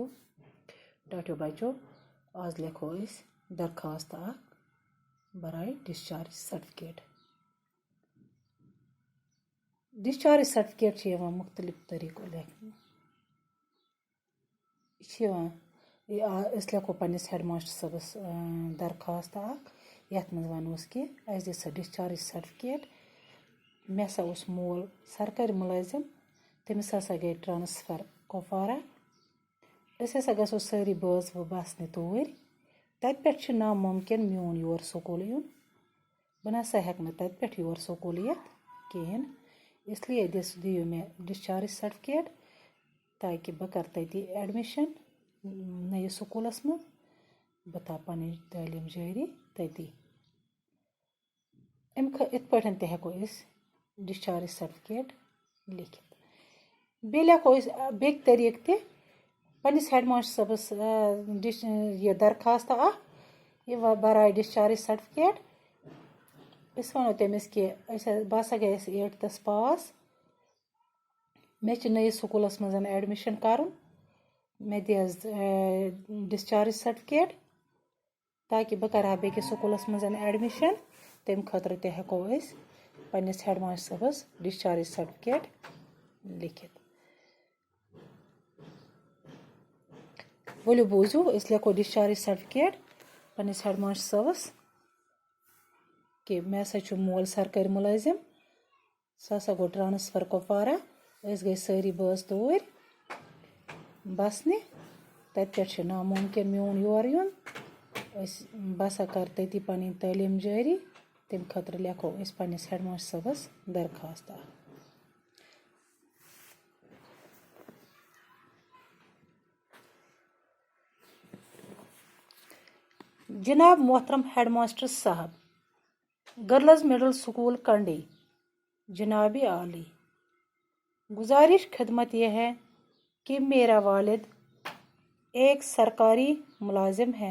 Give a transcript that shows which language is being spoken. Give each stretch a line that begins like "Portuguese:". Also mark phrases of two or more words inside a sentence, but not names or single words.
Kashmiri: टाटो बच्चों, आज लिखो इस दरखास्त बराए
English: discharge certificate. discharge certificate
Kashmiri: मुख्तलिफ तरीक़ों लिखने। लिखो पन्निस
English: head master
Kashmiri: सबस दरखास्त यथ मज वनोस कि अस दि सा
English: discharge certificate.
Kashmiri: मे हसा उस मोल सरकारी मुलाजिम, तमिस हसा गई ट्रांसफर कुपवारा। अस हसा गो सारी बाज वो बसने तोर। तत पे नामुमकिन मोन योर स्कूल यून। बह नसा हेक तत पे योर स्कूल यथ कहें, इसलिए दियो मे
English: discharge certificate
Kashmiri: ताकि बह कर तती एडमिशन नयस स्कूलस मज। बह ता पन तालीम जारी तती। इत पे ते हेको
English: discharge certificate
Kashmiri: लिखित। बे लिखो बे तरीक ते पन्निस
English: head master
Kashmiri: सबस यह दरखास्त यह बराए
English: discharge certificate.
Kashmiri: अस वनो तमिस कि बह हसा गई 8th पास। मे नयस स्कूलस मज एडमिशन कर। मे दिस
English: discharge certificate
Kashmiri: ताकि बह कर बेकिस स्कूलस मज एडमिशन। तम खतर ते हेको पन्निस
English: head master
Kashmiri: सबस
English: discharge certificate
Kashmiri: लिखित। वलो बूझो अस लिखो
English: discharge certificate
Kashmiri: पन्निस
English: head master
Kashmiri: सबस कि मे हसा मोल सरकारी मुलाजिम। सह हसा गो ट्रांसफर कुपवारा। अस गई सारी बाज तोर बसने। तत पे नामुमकिन मोन योर यून। बह हसा कर तती पन तालीम जारी। तम खतर लिखो पन्निस
English: head master
Kashmiri: सबस दरखास्त।
Urdu: جناب محترم
English: head master
Urdu: صاحب، گرلز مڈل اسکول کنڈی، جنابِ عالی، گزارش خدمت یہ ہے کہ میرا والد ایک سرکاری ملازم ہے.